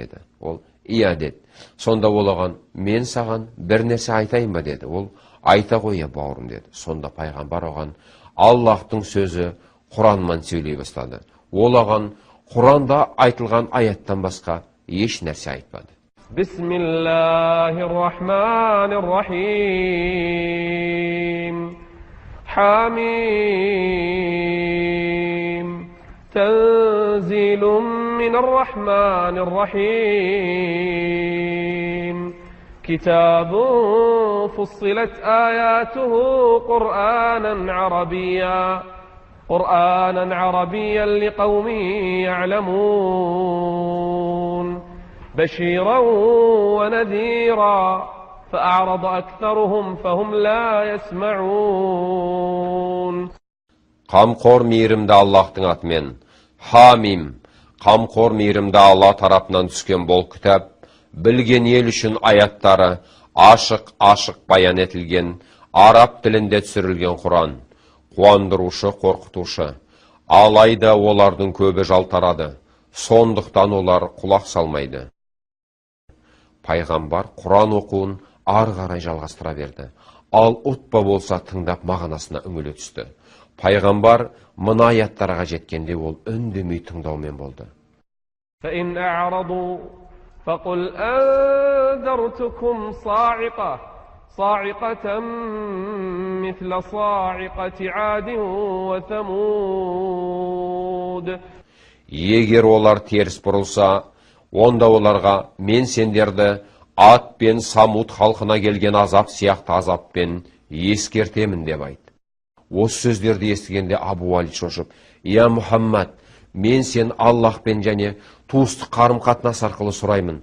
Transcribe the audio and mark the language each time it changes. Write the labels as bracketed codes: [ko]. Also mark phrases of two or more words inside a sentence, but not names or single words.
[kk] деді. Ол: «Иә» деді. Сонда ол оған: «Мен саған бір нәрсе айтайын ба?» деді. Ол: «Айта ғой, бауырым» деді. Сонда пайғамбар оған Аллахтың сөзі Құраннан сөйлей бастады. Ол оған Құранда айтылған аяттан басқа еш нәрсе айтпады. [ar] بسم الله الرحمن الرحيم. حم. تنزيل من الرحمن الرحيم. كتاب فصلت آياته قرآنا عربيا لقوم يعلمون بشيرا ونذيرا فأعرض أكثرهم فهم لا يسمعون. [kk] Қамқор мейірімді Аллахтың атымен. Хамим. Қамқор мейірімді Алла тарапынан түскен бұл кітап, білген ел үшін аяттары ашық баян етілген, араб тілінде түсірілген Құран. Қуандырушы, қорқытушы. Алайда олардың көбі жалтарады. Сондықтан олар құлақ салмайды. Пайғамбар Құран оқуын ары қарай жалғастыра берді. Ал ұтпа болса тыңдап мағынасына үңіле түсті. Пайғамбар мына аяттарға жеткенде ол үндемей тыңдаумен болды. [ar] فإن أعرضوا فقل أنذرتكم صاعقة مثل صاعقة عاد وثمود. [kk] Егер олар теріс бұрылса, онда оларға мен сендерді ат пен Самуд халқына келген азап сияқты азаппен ескертемін деп айт. Осы сөздерді естігенде Абу Валид шошып: «Я Мұхаммад, мен сен Аллахпен және туыстық қарым-қатынас арқылы сұраймын.